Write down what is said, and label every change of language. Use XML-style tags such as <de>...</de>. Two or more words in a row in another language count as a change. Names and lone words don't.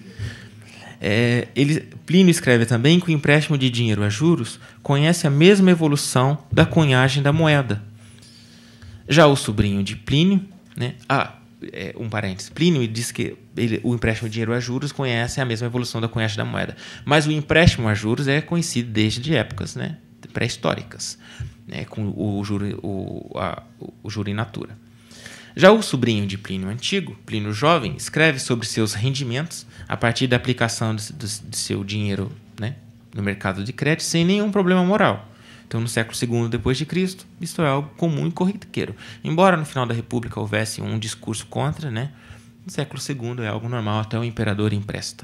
<pt>Plínio escreve também que o empréstimo de dinheiro a juros conhece a mesma evolução da cunhagem da moeda. Já o sobrinho de Plínio, né? Um parênteses, Plínio diz que o empréstimo de dinheiro a juros conhece a mesma evolução da cunhagem da moeda, mas o empréstimo a juros é conhecido desde épocas, né, pré-históricas, né, com o juro</pt> <la>in natura.</la> <pt>Já o sobrinho de Plínio Antigo, Plínio Jovem, escreve sobre seus rendimentos a partir da aplicação de seu dinheiro, né, no mercado de crédito sem nenhum problema moral. Então, no século II depois de Cristo, isso é algo comum e corriqueiro. Embora no final da República houvesse um discurso contra, né, no século II é algo normal, até o imperador empresta.</pt>